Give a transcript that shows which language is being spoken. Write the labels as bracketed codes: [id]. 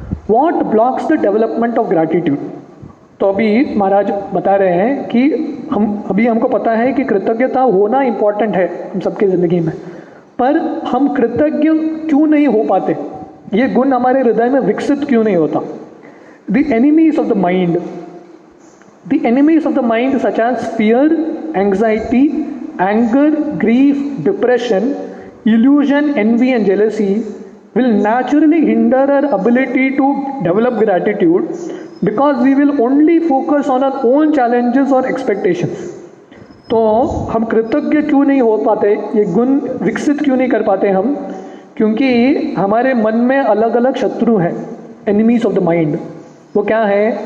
[en] What blocks the development of gratitude? [hi] तो अभी महाराज बता रहे हैं कि हमको पता है कि कृतज्ञता होना इम्पॉर्टेंट है हम सबके ज़िंदगी में, पर हम कृतज्ञ क्यों नहीं हो पाते? ये गुण हमारे हृदय में विकसित क्यों नहीं होता? [en] The enemies of the mind, the enemies of the mind such as fear, anxiety, anger, grief, depression, illusion, envy and jealousy will naturally hinder our ability to develop gratitude because we will only focus on our own challenges or expectations. [hi] तो हम कृतज्ञ क्यों नहीं हो पाते, ये गुण विकसित क्यों नहीं कर पाते हम? क्योंकि हमारे मन में अलग अलग शत्रु हैं, [en] Enemies of the mind. [hi] वो क्या है?